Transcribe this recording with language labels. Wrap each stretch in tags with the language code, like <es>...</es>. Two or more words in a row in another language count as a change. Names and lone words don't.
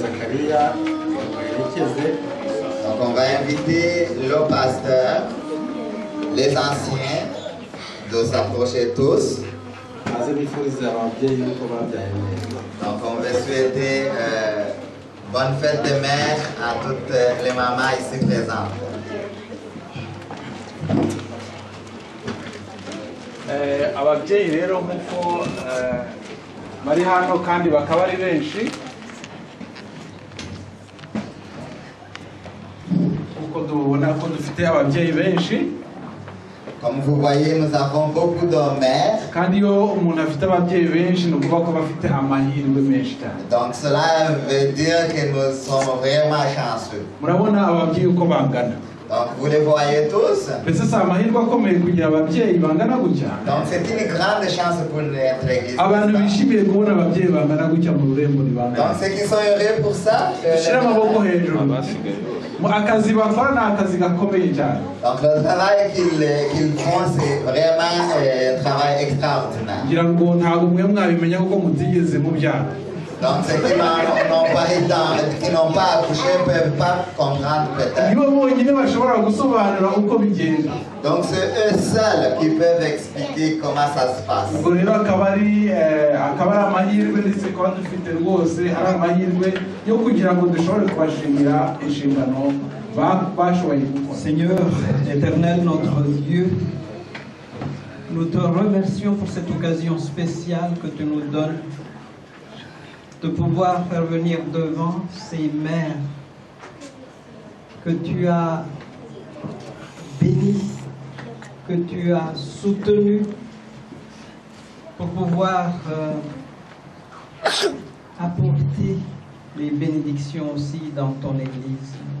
<fr>Donc on va inviter le pasteur les anciens de s'approcher tous.</fr> <rw>maze bifuriza ababyeyi yuko babyaye neza.</rw> <fr>Donc on veut souhaiter bonne fête des mères à toutes les mamans ici présentes.</fr> <rw>Ababyeyi rero nk'uko bari hano kandi bakaba ari benshi, kuko tubona ko dufite ababyeyi benshi.</rw> <fr>Comme vous voyez, nous avons beaucoup de mères.</fr> <rw>Kandi iyo umuntu afite ababyeyi benshi ni ukuvuga ko bafite amahirwe menshi cyane.</rw> <fr>Donc cela veut dire que nous sommes vraiment chanceux.</fr> <rw>Murabona ababyeyi uko bangana.</rw> <fr>Donc vous les voyez tous.</fr> <rw>Mbese si amahirwe akomeye kugira ababyeyi bangana gutya.</rw> <fr>Donc c'est une grande chance pour notre église.</fr> <rw>Abantu bishimiye kubona ababyeyi bangana gutya mu rurembo ni bangana.</rw> <fr>Donc ceux qui sont heureux pour ça.</fr> <rw>Shira amaboko hejuru. Akazi bakora ni akazi gakomeye cyane.</rw> <fr>Donc le travail qu'ils font, c'est vraiment un travail extraordinaire.</fr> <rw>Ngira ngo ntabwo mwe mwabimenya kuko mutigeze mubyara.</rw> <fr>Donc ceux qui n'ont pas accouché ne peuvent pas comprendre peut-être.</fr> <rw>Nibo bonyine bashobora gusobanura uko bigenda.</rw> <fr>Donc c'est eux seuls qui peuvent expliquer comment ça se passe.</fr> <rw>Ubwo rero akaba ari amahirwe ndetse kuba dufite rwose ari amahirwe yo kugira ngo dushobore kubashimira inshingano bashoboye gukora.</rw> <fr>Seigneur éternel, notre Dieu, nous te remercions pour cette occasion spéciale que tu nous donnes de pouvoir faire venir devant ces mères que tu as bénies, que tu as soutenues pour pouvoir apporter les bénédictions aussi dans ton Église.</fr>